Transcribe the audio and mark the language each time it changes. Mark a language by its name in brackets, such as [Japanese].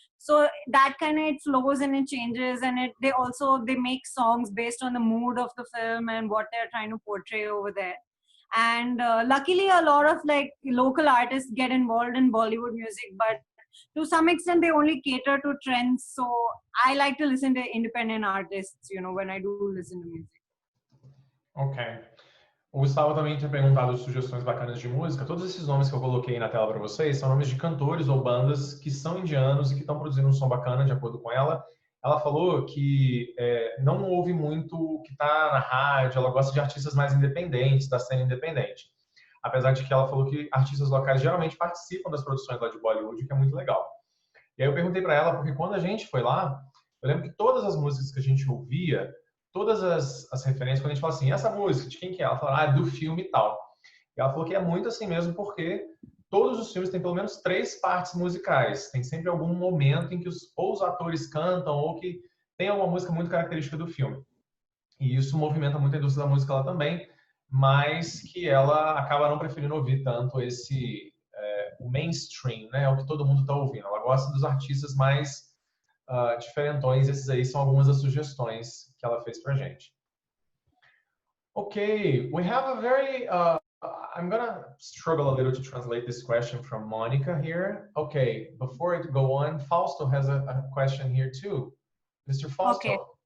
[English] So that kind of, it flows and it changes, and they make songs based on the mood of the film and what they're trying to portray over there. And luckily, a lot of like local artists get involved in Bollywood music, but to some extent they only cater to trends. So I like to listen to independent artists, you know, when I do listen to music. Ok. [Portuguese] O Gustavo também tinha perguntado sugestões bacanas de música. Todos esses nomes que eu coloquei na tela para vocês são nomes de cantores ou bandas que são indianos e que estão produzindo um som bacana, de acordo com ela. Ela falou que não ouve muito o que está na rádio, ela gosta de artistas mais independentes, da cena independente. Apesar de que ela falou que artistas locais geralmente participam das produções lá de Bollywood, o que é muito legal. E aí eu perguntei para ela, porque quando a gente foi lá, eu lembro que todas as músicas que a gente ouvia, todas as referências, quando a gente fala assim, essa música, de quem que é? Ela fala, do filme e tal. E ela falou que é muito assim mesmo, porque todos os filmes têm pelo menos 3 partes musicais. Tem sempre algum momento em que ou os atores cantam ou que tem alguma música muito característica do filme. E isso movimenta muito a indústria da música lá também, mas que ela acaba não preferindo ouvir tanto o mainstream, né? O que todo mundo está ouvindo. Ela gosta dos artistas mais diferentões. Esses aí são algumas das sugestões que ela fez pra gente. [English] Okay, we have a very, I'm gonna struggle a little to translate this question from Monica here. Okay, before I go on, Fausto has a question here too. Mr. Fausto. Okay.